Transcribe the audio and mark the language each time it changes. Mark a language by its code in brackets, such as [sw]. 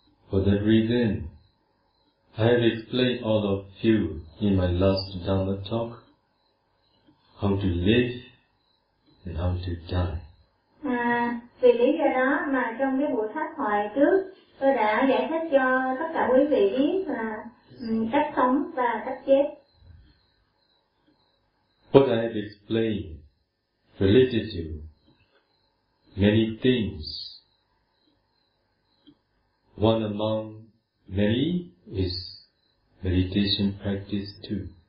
[en] For that reason, I have explained all of you in my last Dhamma talk how to live and how to die. [vi] Vì lý do đó mà trong cái buổi pháp thoại trước, tôi đã giải thích cho tất cả quý vị biết là cách sống và cách chết. [en] What I have explained related to many things. One among many is meditation practice too.